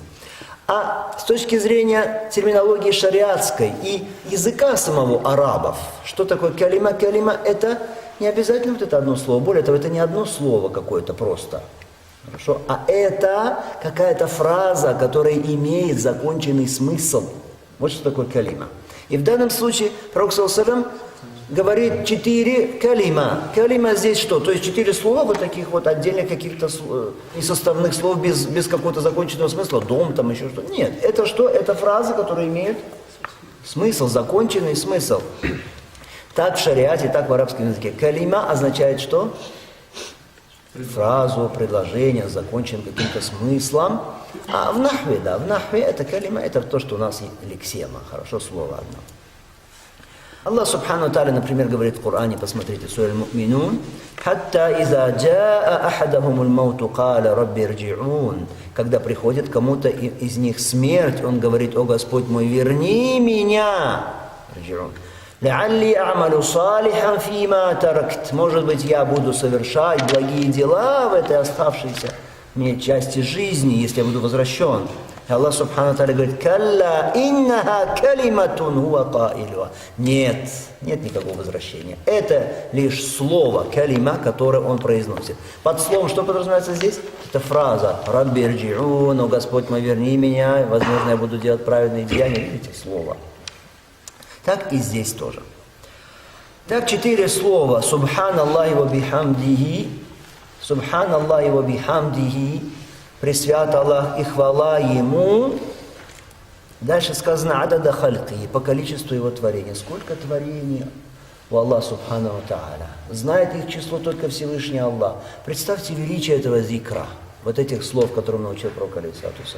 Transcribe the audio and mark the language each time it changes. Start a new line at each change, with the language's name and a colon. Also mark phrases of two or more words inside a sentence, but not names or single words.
Russian: А с точки зрения терминологии шариатской и языка самого арабов, что такое калима? Калима – это не обязательно вот это одно слово. Более того, это не одно слово какое-то просто. Хорошо? А это какая-то фраза, которая имеет законченный смысл. Вот что такое калима. И в данном случае пророк,
Arabic: صلى الله عليه وسلم,
Russian: говорит 4 калима. Калима здесь что? То есть 4 слова, вот таких вот отдельных каких-то несоставных слов, без какого-то законченного смысла, дом там еще что-то. Нет, это что? Это фраза, которая имеет смысл, законченный смысл. Так в шариате, так в арабском языке. Калима означает что? Фразу, предложение, закончен каким-то смыслом. А в нахве, да, в нахве это калима, это то, что у нас лексема, хорошо, слово одно.
Arabic: الله سبحانه وتعالى,
Russian: например, говорит в Коране, посмотрите,
Arabic: сура Аль-Му'минун, «حتى إذا جاء أحدهم الموت قال رب ارجعون».
Russian: Когда приходит кому-то из них смерть, он говорит: «О Господь мой, верни меня».
Arabic: Рджи'ун. «لعلي أعمل صالحا فيما تركت».
Russian: Может быть, я буду совершать благие дела в этой оставшейся мне части жизни, если я буду возвращен.
Arabic: И الله سبحانه وتعالى говорит: «كلا إنها كلمة هو قائلها».
Russian: Нет, нет никакого возвращения. Это лишь слово, калима, которое он произносит. Под словом что подразумевается здесь? Это фраза
Arabic: «رب ارجعون»,
Russian: «О Господь мой, верни меня», возможно, я буду делать праведные деяния. Видите, слово. Так и здесь тоже. Так 4 слова:
Arabic: «سبحان الله وبحمده», «سبحان الله وبحمده»,
Russian: «Пресвят Аллах и хвала Ему». Дальше сказано
Arabic: «عدد خلقه»,
Russian: по количеству Его творения. Сколько творений у Аллаха
Arabic: سبحانه وتعالى.
Russian: Знает их число только Всевышний Аллах. Представьте величие этого зикра, вот этих слов, которым научил пророк
Arabic: عليه الصلاة والسلام.